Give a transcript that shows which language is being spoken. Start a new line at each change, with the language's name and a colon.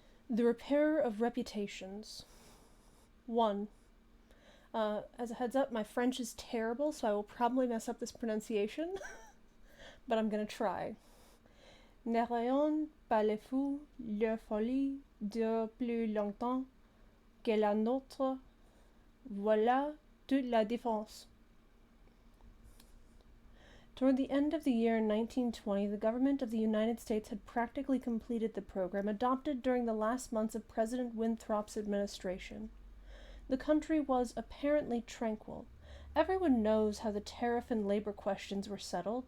English: The Repairer of Reputations. 1. As a heads up, my French is terrible, so I will probably mess up this pronunciation, but I'm gonna try.
French: Ne rien pas les fous, leur folie dure plus longtemps que la nôtre. Voilà toute la différence.
English: Toward the end of the year 1920, the government of the United States had practically completed the program adopted during the last months of President Winthrop's administration. The country was apparently tranquil. Everyone knows how the tariff and labor questions were settled.